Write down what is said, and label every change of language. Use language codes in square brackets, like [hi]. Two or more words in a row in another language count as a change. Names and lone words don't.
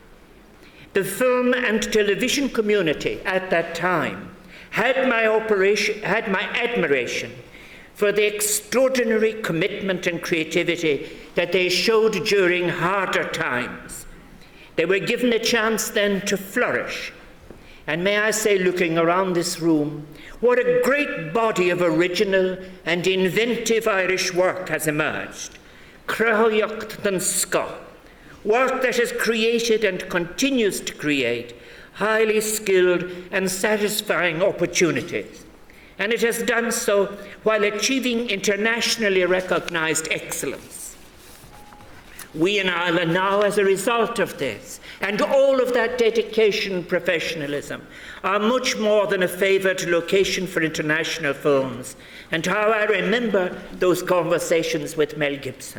[en] The film and television community at that time had my admiration for the extraordinary commitment and creativity that they showed during harder times. They were given a chance then to flourish. And may I say, looking around this room, what a great body of original and inventive Irish work has emerged. [ga] Crathóíocht den Scoth, [en] work that has created and continues to create highly skilled and satisfying opportunities. And it has done so while achieving internationally recognized excellence. We in Ireland now, as a result of this, and all of that dedication and professionalism, are much more than a favoured location for international films, and how I remember those conversations with Mel Gibson.